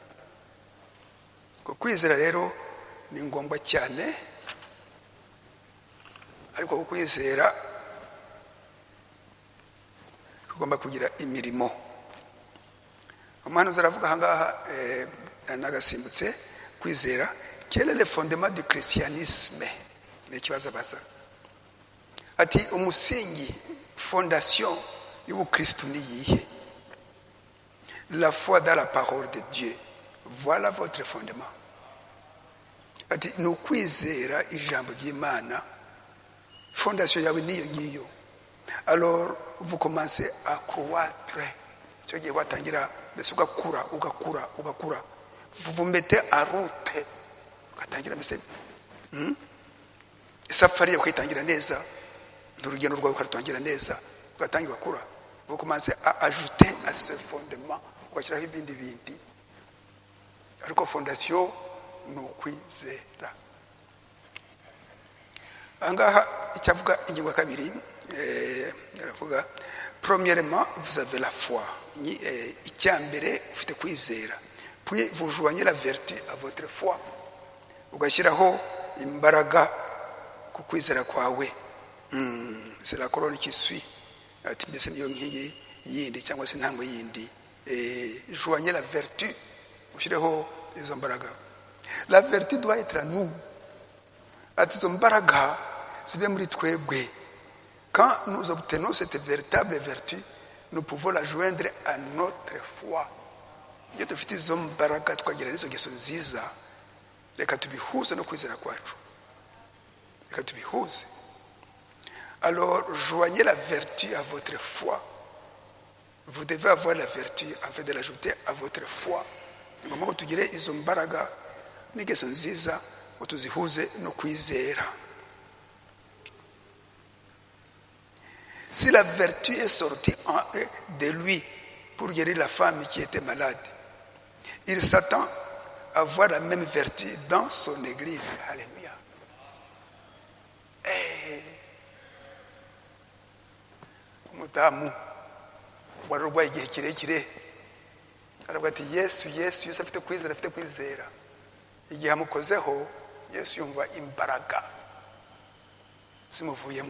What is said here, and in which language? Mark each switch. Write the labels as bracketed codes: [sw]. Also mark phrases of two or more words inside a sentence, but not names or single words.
[rw] Kwizera rero ni ngombwa cyane, ariko kwizera kugomba kugira imirimo. Umuhanuzi aravuga ahangaha nagasimbutse kwizera [fr] quel est le fondement du christianisme. [rw] Ni ikibazo baza ati umusingi, fondation y'ubukristo ni yihe? [fr] La foi dans la parole de Dieu, voilà votre fondement. [rw] Ati ni ukwizera ijambo ry'Imana, fondation yawe niyo ngiyo. [fr] Alors vous commencez à croître. [rw] Cyo gihe watangira mbese ugakura. [fr] Vous mettez en route, [rw] ugatangira mbese safari ukayitangira neza, n'urugendo rwawe ukarutangira neza, ugatangira gukura. [fr] Vous commencez à ajouter à ce fondement, [rw] ugashyiraho ibindi. Ariko fondation ni ukwizera. Angaha icyavuga ingingo ya kabiri aravuga [fr] premièrement vous avez la foi. [rw] Icyambere ufite kwizera. [fr] Puis vous joignez la vertu à votre foi. [rw] ugashyiraho imbaraga ku kwizera kwawe. [fr] C'est la colonne qui suit. [rw] Ati mbese niyo nkingi yindi cyangwa se intambwe yindi. [fr] Joignez la vertu, [rw] ushyireho izo mbaraga. [fr] La vertu doit être à nous. [rw] Ati izo mbaraga zibe muri twebwe. [fr] Quand nous obtenons cette véritable vertu, nous pouvons la joindre à notre foi. [rw] Iyo dufite izo mbaraga twagira n'izo ngeso nziza, reka tubihuze no kwizera kwacu. Reka tubihuze. [fr] Alors, joignez la vertu à votre foi. Vous devez avoir la vertu afin de l'ajouter à votre foi. [rw] Ngomba ko tugire izo mbaraga n'ingeso nziza ngo tuzihuze no kwizera. [fr] Si la vertu est sortie de lui pour guérir la femme qui était malade, il s'attend à avoir la même vertu dans son église. Alléluia. [rw] Umudamu wari urwaye igihe kirekire aravuga ati yesu afite kwizera. Igihe amukozeho Yesu yumva imbaraga zimuvuyemo.